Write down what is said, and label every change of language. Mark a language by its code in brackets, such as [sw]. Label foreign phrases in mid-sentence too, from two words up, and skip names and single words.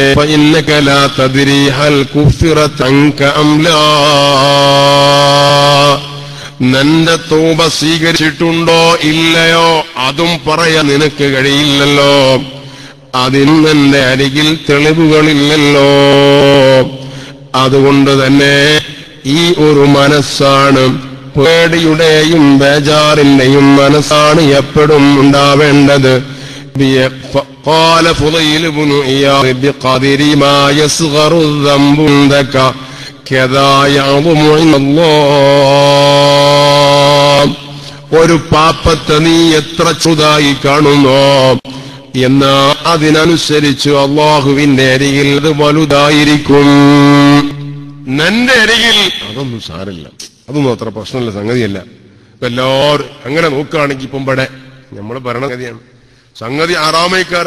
[ar] فإنك لا تدري هل كفرت عنك أم لا, [ml] നിന്റെ തൗബ സ്വീകരിച്ചിട്ടുണ്ടോ ഇല്ലയോ അതും പറയാൻ നിനക്ക് കഴിയില്ലല്ലോ. അതിന് നിന്റെ അരികിൽ തെളിവുകളില്ലല്ലോ. അതുകൊണ്ട് തന്നെ ഈ ഒരു മനസ്സാണ്, പേടിയുടെയും ബേജാറിന്റെയും മനസ്സാണ് എപ്പോഴും ഉണ്ടാവേണ്ടത്. [ar] قال فضيل بن عياض بقدر ما يصغر الذنب عندك كذا يعظم عند الله. [ml] ഒരു പാപത്തെ നീ എത്ര ചെറുതായി കാണുന്നോ എന്നാ അതിനനുസരിച്ച് അല്ലാഹുവിന്റെ അരികിൽ അത് വലുതായിരിക്കും. നിന്റെ അരികിൽ അതൊന്നും സാരമില്ല, അതൊന്നും അത്ര പ്രശ്നമുള്ള സംഗതിയല്ല. എല്ലാവരും അങ്ങനെ നോക്കുകയാണെങ്കിൽ ഇപ്പം ഇവിടെ നമ്മൾ ഭരണഗതിയാണ് സംഗതി ആറാമേക്കാരം.